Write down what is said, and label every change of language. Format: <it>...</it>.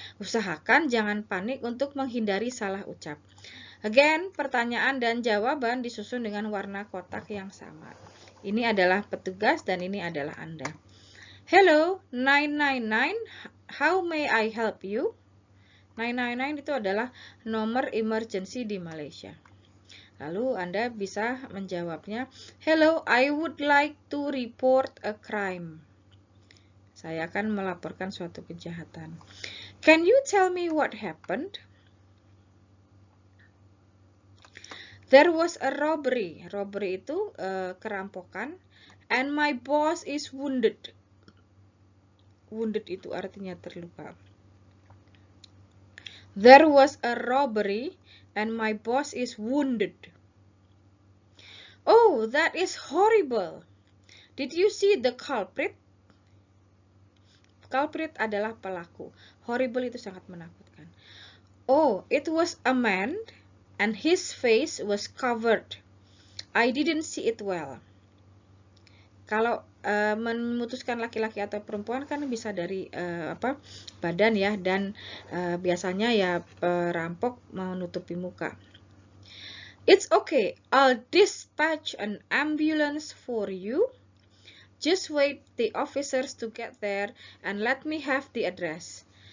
<id>Usahakan jangan panik untuk menghindari salah ucap. Again, pertanyaan dan jawaban disusun dengan warna kotak yang sama. Ini adalah petugas dan ini adalah Anda.</id> <en>Hello, 999, how may I help you?</en> <id>999 itu adalah nomor emergency di Malaysia. Lalu Anda bisa menjawabnya,</id> <en>hello, I would like to report a crime.</en> <id>Saya akan melaporkan suatu kejahatan.</id> <en>Can you tell me what happened? There was a robbery. Robbery</en> <id>itu kerampokan.</id> <en>And my boss is wounded. Wounded</en> <id>itu artinya terluka.</id> <en>There was a robbery and my boss is wounded. Oh, that is horrible. Did you see the culprit?</en> <id>Culprit adalah pelaku. Horrible itu sangat menakutkan.</id> <en>Oh, it was a man. And his face was covered. I didn't see it well.</en> <id>Kalau memutuskan laki-laki atau perempuan kan bisa dari badan ya, dan biasanya ya perampok menutupi muka.</id> <en>It's okay, I'll dispatch an ambulance for you. Just wait the officers to get there and let me have the address.</en>